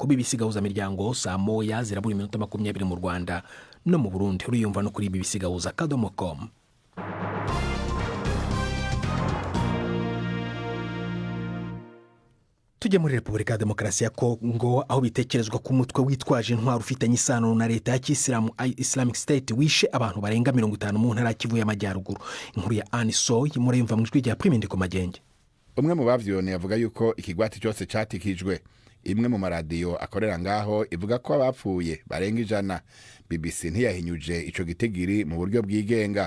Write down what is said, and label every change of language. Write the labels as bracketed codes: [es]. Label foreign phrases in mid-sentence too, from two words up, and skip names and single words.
[rn] BBC gahuzamiryango saa moya zirabura iminota 20 mu Rwanda no mu Burundi. uriyumva no kuri BBC gahuza.com. tujye muri Repubulika ya Demokarasi ya Kongo aho bitekerezwa ko umutwe witwaje intwaro ufitanye isano na leta ya Kisilamu Islamic State wishe abantu barenga 50 mu ntara Kivu y'Amajyaruguru. inkuru ya Anisoy murayumva mu ijwi rya Prime Ndikomagenge. umwe mu bavyone yavuga yuko ikigwati cyose catikijwe. imwe mu maradiyo akorera ngaho ivuga ko abapfuye barenga 100. BBC ntiyahinyuje ico gitegiri mu buryo bwigenga.